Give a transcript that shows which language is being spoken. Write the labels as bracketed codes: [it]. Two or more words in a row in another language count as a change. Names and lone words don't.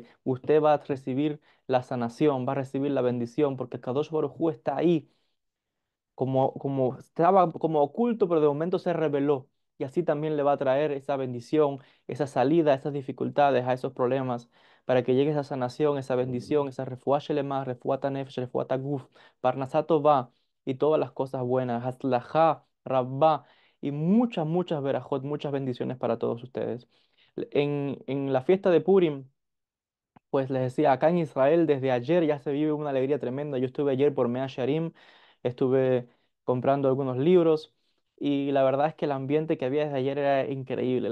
[es] Usted va a recibir la sanación, va a recibir la bendición, porque [he] הקדוש ברוך הוא [es] está ahí como estaba como oculto, pero de momento se reveló. Y así también le va a traer esa bendición, esa salida, esas dificultades, a esos problemas, para que llegue esa sanación, esa bendición, esa [he] רפואה שלמה, רפואת הנפש, רפואת הגוף, פרנסה טובה [es] y todas las cosas buenas, [he] הצלחה רבה [es] y muchas, muchas verajot, muchas bendiciones para todos ustedes. En la fiesta de Purim, pues les decía, acá en Israel desde ayer ya se vive una alegría tremenda. Yo estuve ayer por Mea Shearim, estuve comprando algunos libros y la verdad es que el ambiente que había desde ayer era increíble.